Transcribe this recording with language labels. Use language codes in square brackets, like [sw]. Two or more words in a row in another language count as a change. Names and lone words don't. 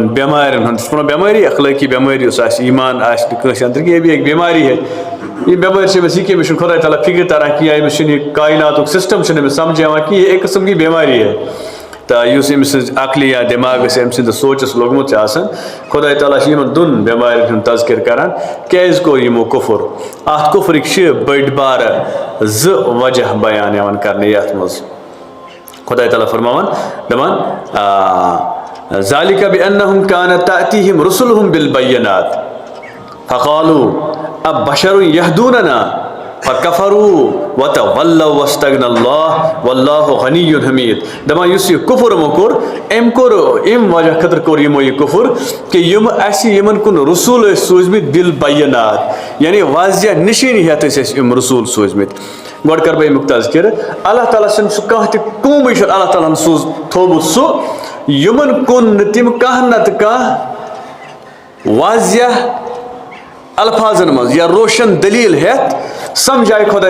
[ks] بٮ۪مارٮ۪ن ہُنٛد چھُ ونان بٮ۪مٲری اخلٲقی بٮ۪مٲرۍ یۄس آسہِ ایٖمان آسہِ نہٕ کٲنٛسہِ انٛدر کینٛہہ یہِ بھی اکھ [ur] بٮ۪مٲری ہے [ks] یہِ بٮ۪مٲرۍ چھِ أمِس یہِ کہِ أمِس چھُنہٕ خۄداے تعالیٰ فِکر تران کینٛہہ أمِس چھُنہٕ یہِ کایناتُک سسٹم چھُنہٕ أمِس سمجھ یِوان کینٛہہ یہِ اَکہِ قٕسم [ur] کی بٮ۪مٲری ہے [ks] تہٕ یُس أمۍ سٕنٛز عقلی یا دٮ۪ماغس أمۍ سٕنٛدِس سونٛچس لوٚگمُت چھُ آسان خۄداے تعالیٰ چھُ یِمن دۄن بٮ۪مارٮ۪ن ہُنٛد تذکِر کران کیٛازِ کوٚر یِمو کُفُر اتھ کُفرٕکۍ چھِ بٔڑۍ بارٕ 2 وجہ بیان یِوان کرنہٕ یتھ منٛز خۄداے تعالیٰ فرماوان دپان [ar] ذالِکَ بِأَنَّهُمْ كَانَتْ تَأْتِيهِمْ رُسُلُهُمْ بِالْبَيِّنَاتِ فَقَالُوا أَبَشَرٌ يَهْدُونَنَا فَكَفَرُوا وَتَوَلَّوْا وَاسْتَغْنَى اللَّهُ وَاللَّهُ غَنِيٌّ حَمِيدٌ [ks] دپان یُس یہِ کُفُر یِمو کوٚر أمۍ وجہ خٲطرٕ کوٚر یِمو یہِ کُفُر کہِ یِم اَسہِ یِمن کُن رسوٗل ٲسۍ سوٗزمٕتۍ بِالبَیِّنات یعنی واضح نِشٲنی ہٮ۪تھ ٲسۍ اَسہِ یِم رسوٗل سوٗزمٕتۍ گۄڈٕ کرٕ بہٕ اَمیُک تذکِرٕ اللہ تعالیٰ سُنٛد سُہ کانٛہہ تہِ قومٕے چھُنہٕ اللہ تعالیٰ ہن تھوٚومُت سُہ یِمن کُن نہٕ تِم کانٛہہ نتہٕ کانٛہہ واضح الفاظن منٛز یا روشن دلیٖل ہٮ۪تھ سمجھایہِ خۄداے